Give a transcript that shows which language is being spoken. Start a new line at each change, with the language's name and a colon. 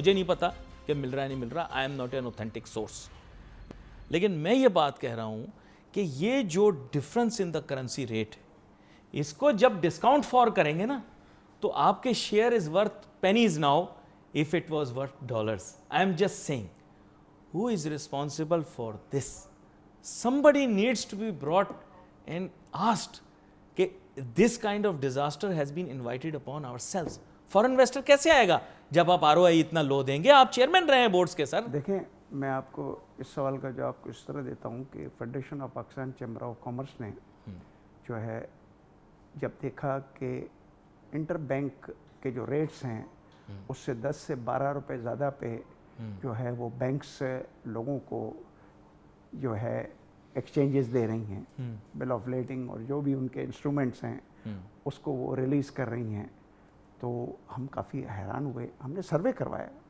Hindi: मुझे नहीं पता कि मिल रहा है नहीं मिल रहा,
English: I am not an authentic source,
Hindi: लेकिन मैं ये बात कह रहा हूं कि ये जो difference in the currency rate है, इसको जब डिस्काउंट फॉर करेंगे ना तो आपके
English: Share is worth pennies now if it was worth dollars. I am just saying, who is responsible for this? Somebody needs to be brought and asked कि this kind of disaster has been invited upon ourselves.
Hindi: Foreign investor कैसे आएगा जब आप ROI इतना लो देंगे? आप chairman रहे हैं बोर्ड्स के सर। देखें, मैं आपको इस सवाल का जवाब कुछ इस तरह देता हूँ कि federation of Pakistan chamber of commerce ने जो है जब देखा कि इंटर बैंक के जो रेट्स हैं उससे 10 से 12 रुपए ज़्यादा पे जो है वो बैंक्स लोगों को जो है एक्सचेंजेस दे रही हैं, बिल ऑफ लेडिंग और जो भी उनके इंस्ट्रूमेंट्स हैं उसको वो रिलीज़ कर रही हैं, तो हम काफ़ी हैरान हुए। हमने सर्वे करवाया।